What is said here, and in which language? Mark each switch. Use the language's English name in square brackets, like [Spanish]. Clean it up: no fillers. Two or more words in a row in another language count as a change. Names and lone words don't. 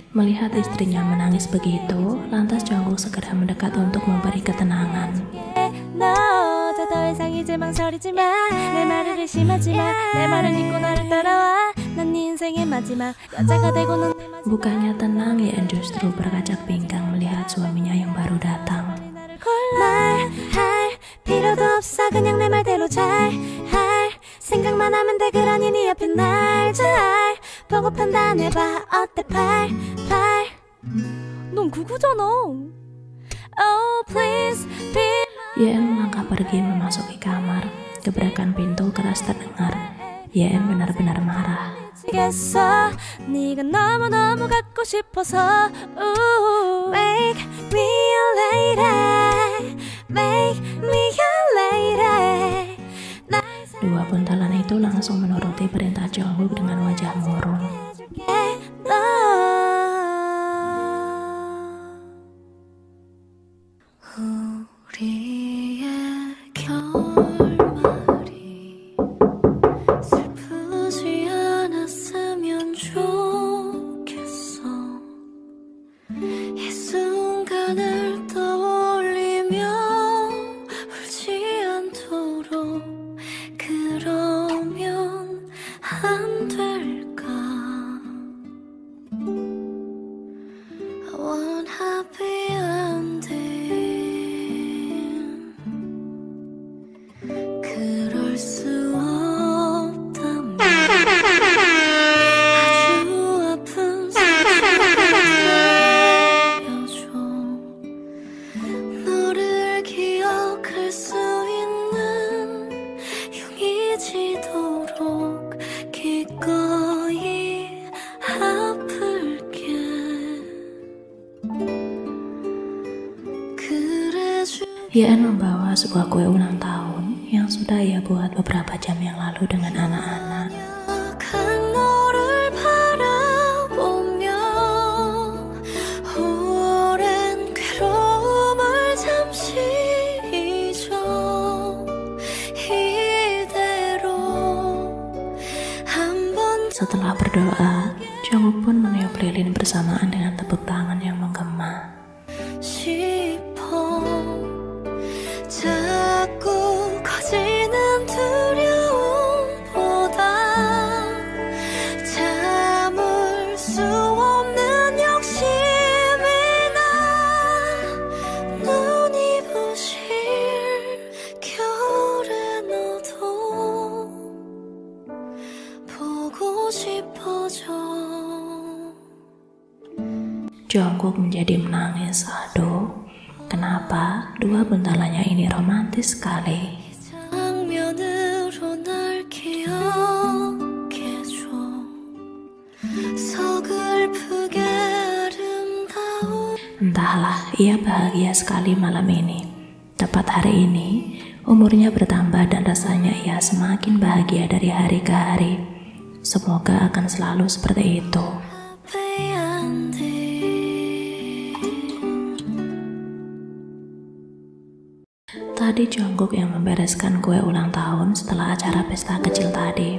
[Indonesian] Melihat istrinya menangis begitu, lantas Jungkook segera mendekat untuk memberi ketenangan. [Korean] 너도 더 이상 이제 망설이지 마. 내 말을 의심하지 마. 내 말을 믿고 나를 따라와. 난 네 인생의 마지막 여자가 되고 넌 내 마지막. [Indonesian] Bukannya tenang, Yeon justru berkacak pinggang melihat suaminya yang baru datang. [Korean] 말할 필요도 없어. 그냥 내 말대로 잘할 생각만 하면 돼. 그러니 네 앞에 날 잘 보고 판단해봐. 어때 팔. 넌 구구잖아. [English] Oh please be [Indonesian] Yeon melangkah pergi memasuki kamar. Gebrakan pintu keras terdengar. Yeon benar-benar marah. [Korean] 미치겠어 네가 너무너무 갖고 싶어서 [English] Make me a lady Make me a lady [Indonesian] Dua buntalan itu langsung menuruti perintah Jungkook dengan wajah murung. [Korean] 우리의 결말이 슬프지 않았으면 좋겠어. 이 순간을 떠올리며 울지 않도록 그러면 안 될까? [English] I want happy ending. [Korean] 그럴 수 없다면 아주 아픈 상처를 들려줘. 너를 기억할 수 있는 용이 지도록 기꺼이 아플게. [Indonesian] Yeon membawa sebuah kue ulang tahun yang sudah ia buat beberapa jam yang lalu dengan anak-anak. [Korean] 너를 바라보며 오랜 괴로움을 잠시 잊어. 이대로 한번 [Indonesian] Setelah berdoa, Jungkook pun meniup lilin bersamaan dengan tepuk tangan yang menggema. [Korean] 싶어. 자꾸 커지는 두려움보다 참을 수 없는 욕심이 나. 눈이 부실 겨울의 너도 보고 싶어져. [Indonesian] Jungkook menjadi menangis. Aduh, kenapa dua buntalannya ini romantis sekali? 장면으로 날 기억해줘. 서글프게 아름다운 Entahlah, ia bahagia sekali malam ini. Tepat hari ini, umurnya bertambah dan rasanya ia semakin bahagia dari hari ke hari. Semoga akan selalu seperti itu. [English] happy ending. [Indonesian] Tadi Jungkook yang membereskan kue ulang tahun setelah acara pesta kecil tadi.